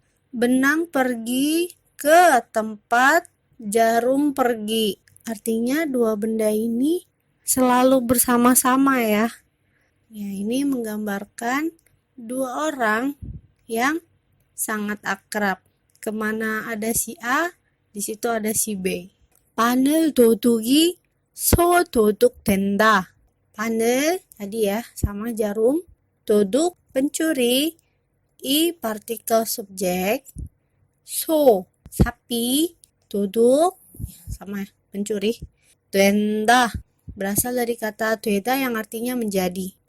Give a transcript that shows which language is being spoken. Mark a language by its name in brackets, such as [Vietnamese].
[Indonesian] Benang pergi ke tempat jarum pergi. Artinya dua benda ini selalu bersama-sama ya. Ya, ini menggambarkan dua orang yang sangat akrab. Kemana ada si A, di situ ada si B. [Korean] 바늘 도둑이 소 도둑 된다. [Indonesian] 바늘 tadi ya, sama jarum. Doduk pencuri. Partikel subjek. So sapi. Doduk sama pencuri. 된다 berasal dari kata 되다 yang artinya menjadi.